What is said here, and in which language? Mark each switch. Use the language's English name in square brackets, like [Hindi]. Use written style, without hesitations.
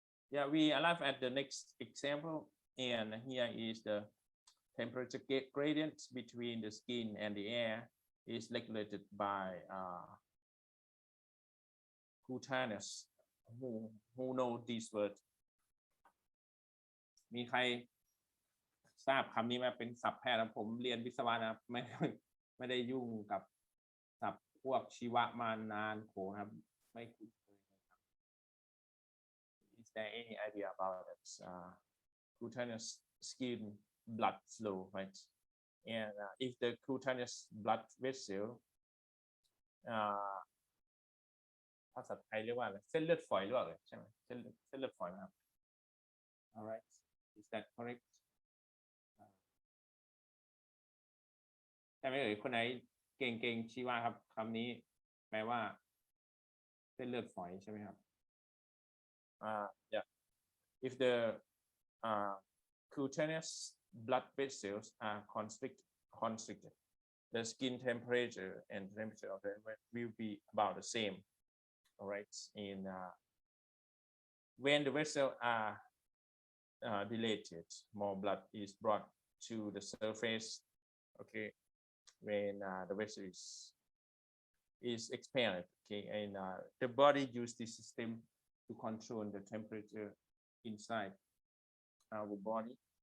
[English] Yeah, we arrive at the next example, and here is the temperature gradient between the skin and the air is regulated by Coolness. Who know this word? [Thai] มีใครทราบคำนี้ไหมเป็นศัพท์แพทย์นะผมเรียนวิศวะนะไม่ได้ยุ่งกับศัพท์พวกชีวะมานานโขครับไม่คุ้นเคยนะครับ [English] Is there any idea about it? Cutaneous skin blood flow, right? And if the cutaneous blood vessel [Thai] ภาษาไทยเรียกว่าอะไรเส้นเลือดฝอยหรือเปล่าใช่ไหมเส้นเลือดฝอยนะครับ [English] Alright, is that correct? [Thai] ใช่ไหมเอ่ยคนไหนเก่งชี้ว่าครับคำนี้แปลว่าเส้นเลือดฝอยใช่ไหมครับ [English] yeah if the cutaneous blood vessels are constricted the skin temperature and temperature of the will be about the same. All right, in when the vessels are dilated, more blood is brought to the surface. Okay, when the vessel is is expanded. Okay, and the body use this system to control the temperature inside our body.